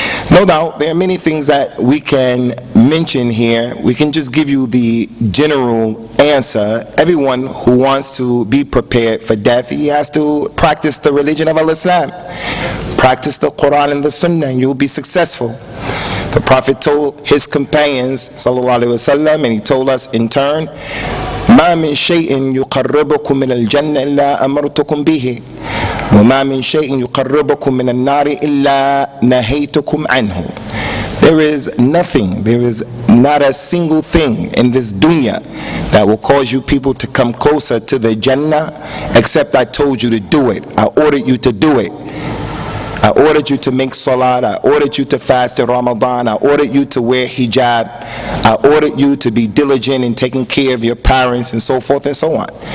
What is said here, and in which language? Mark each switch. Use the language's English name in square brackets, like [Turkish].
[English] No doubt, there are many things that we can mention here. We can just give you the general answer. Everyone who wants to be prepared for death, he has to practice the religion of Al-Islam. Practice the Quran and the Sunnah, and you'll be successful. The Prophet told his companions, sallallahu alaihi wasallam, and he told us in turn, [Arabic] ما من شيء يقربكم من الجنة إلا أمرتكم به وما من شيء يقربكم من النار إلا نهيتكم عنه. [English] There is nothing, there is not a single thing in this dunya that will cause you people to come closer to the Jannah except I told you to do it. I ordered you to do it. I ordered you to make salat, I ordered you to fast in Ramadan, I ordered you to wear hijab, I ordered you to be diligent in taking care of your parents, and so forth and so on.